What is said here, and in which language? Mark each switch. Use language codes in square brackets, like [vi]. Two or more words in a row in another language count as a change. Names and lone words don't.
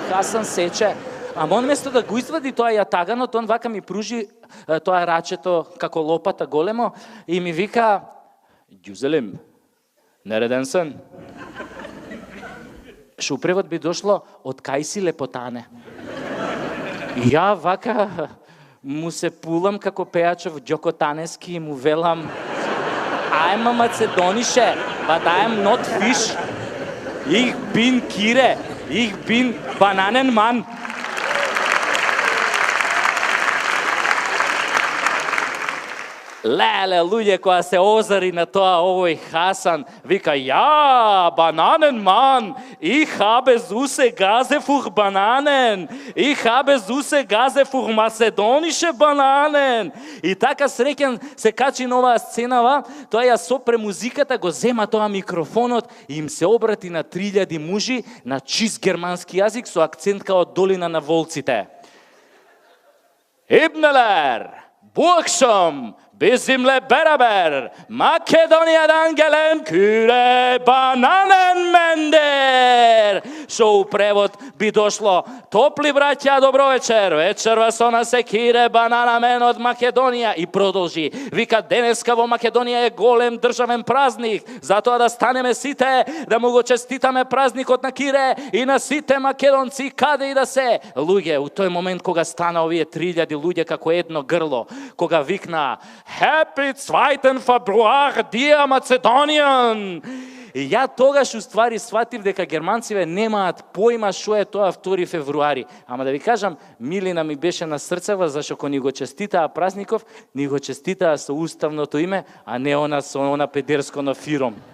[mk] Ама он место да го извади тоа јатаганот, он вака ми пружи тоа рачето како лопата големо и ми вика [tr] Güzelim, nereden sen. [mk] Што у превод би дошло од кај си лепотане. И ја вака му се пулам како пејачов Ѓоко Танески и му велам [en] I'm a Macedonische, but I'm not fish. [de] Ich bin Kire, ich bin Bananenmann. [mk] Леле, луѓе, која се озари на тоа овој Хасан, вика, ја, [de] Bananenmann, ich habe süße Gase für Bananen, ich habe süße Gase für macedonische Bananen. [mk] И така среќен се качи на оваа сценава, тоа ја сопре музиката, го зема тоа микрофонот и им се обрати на 3000 мужи на чист германски јазик со акцент као долина на волците. [tr] Ibneler, Burgschom, Bizimle beraber, Makedonijadan gelen küre bananenmender. [mk] Што у превод би дошло, топли браќа, добро вечер, вечерва со нас е кире бананамен од Македонија. И продолжи, вика, денеска во Македонија е голем државен празник, затоа да станеме сите, да му го честитаме празникот на Кире и на сите македонци, каде и да се. Луѓе, у тој момент кога стана овие 3000 луѓе како едно грло, кога викна Happy 2. [en] Februar, dear Macedonian! [mk] И ја тогаш уствари сватив дека германциве немаат поима што е тоа 2 февруари. Ама да ви кажам, милина ми беше на срцева, зашто кога ни го честитаа празников, ни го честитаа со уставното име, а не она со она педерско на фиром.